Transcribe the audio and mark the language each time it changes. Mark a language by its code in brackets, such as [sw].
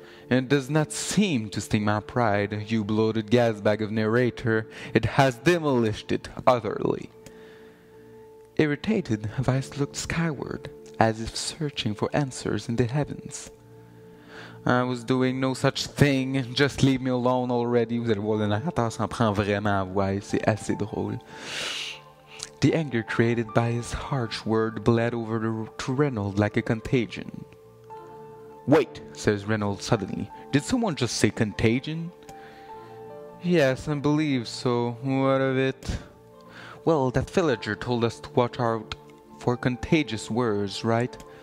[en] It does not seem to sting my pride, you bloated gasbag of narrator. It has demolished it utterly. Irritated, Weiss looked skyward, as if searching for answers in the heavens. I was doing no such thing. Just leave me alone already. [fr] Vous allez voir, le narrateur s'en prend vraiment à Weiss. C'est assez drôle. [en] The anger created by his harsh word bled over to Reynolds like a contagion. Wait, says Reynolds suddenly. Did someone just say contagion? Yes, I believe so. What of it? Well, that villager told us to watch out for contagious words, right?